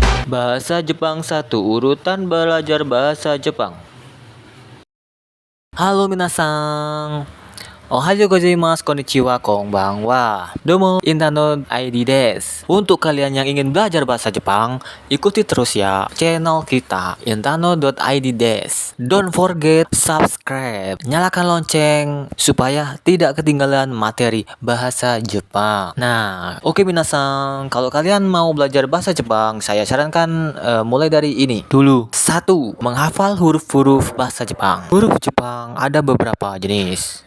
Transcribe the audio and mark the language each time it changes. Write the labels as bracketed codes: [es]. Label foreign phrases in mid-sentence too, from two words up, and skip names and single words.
[id] Bahasa Jepang 1, urutan belajar bahasa Jepang. Halo minasan. [ja] Ohayo gozaimasu, konnichiwa, konbanwa. Domo, Intano ID desu. [id] Untuk kalian yang ingin belajar bahasa Jepang, ikuti terus ya channel kita intano.id desu. [en] Don't forget subscribe, [id] nyalakan lonceng supaya tidak ketinggalan materi bahasa Jepang. Nah, oke minasan, kalau kalian mau belajar bahasa Jepang, saya sarankan mulai dari ini dulu. 1. Menghafal huruf-huruf bahasa Jepang. Huruf Jepang ada beberapa jenis.